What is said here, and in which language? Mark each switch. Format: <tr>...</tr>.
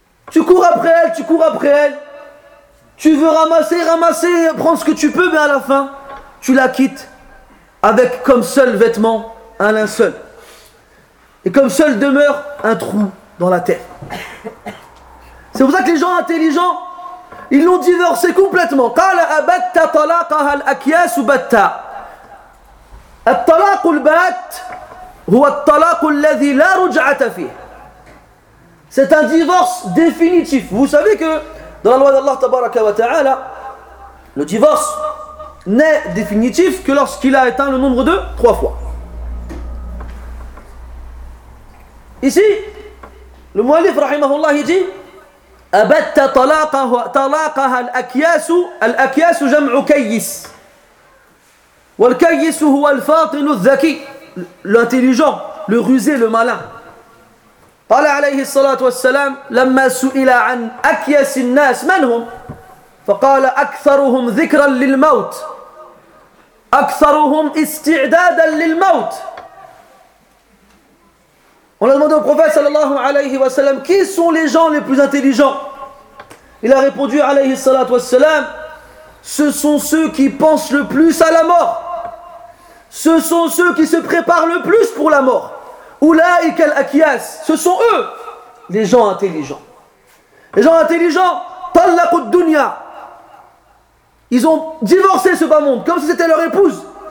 <fr>Tu cours après elle, tu cours après elle, tu veux ramasser, prendre ce que tu peux, mais à la fin, tu la quittes avec comme seul vêtement un linceul. Et comme seul demeure un trou dans la terre. C'est pour ça que les gens intelligents, ils l'ont divorcé complètement.</fr> <ar>قال أبت طلاقها الأكياس بتا. الطلاق البات هو الطلاق الذي لا رجعة فيه.</ar> <fr>C'est un divorce définitif. Vous savez que dans la loi d'Allah tabaraka wa ta'ala, le divorce n'est définitif que lorsqu'il a atteint le nombre de trois fois. Ici, le Mu'allif, rahimahullah, il dit</fr> <ar>أبت طلاقه طلاقها الأكياس الأكياس جمع كيس والكيس هو الفاطن الذكي الانتليجون</ar> <fr>le rusé le malin</fr> <ar>قال عليه الصلاة والسلام لما سئل عن أكياس الناس من هم فقال أكثرهم ذكرا للموت أكثرهم استعدادا للموت</ar> <fr>On a demandé au prophète sallallahu alayhi wa sallam qui sont les gens les plus intelligents. Il a répondu alayhi salatu wa sallam, ce sont ceux qui pensent le plus à la mort. Ce sont ceux qui se préparent le plus pour la mort.</fr> <ar>Oulaïk al-akiyas,</ar> <fr>ce sont eux les gens intelligents. Les gens intelligents,</fr> <ar>tallaqu ad-dunya.</ar> <fr>Ils ont divorcé ce bas monde comme si c'était leur épouse.</fr>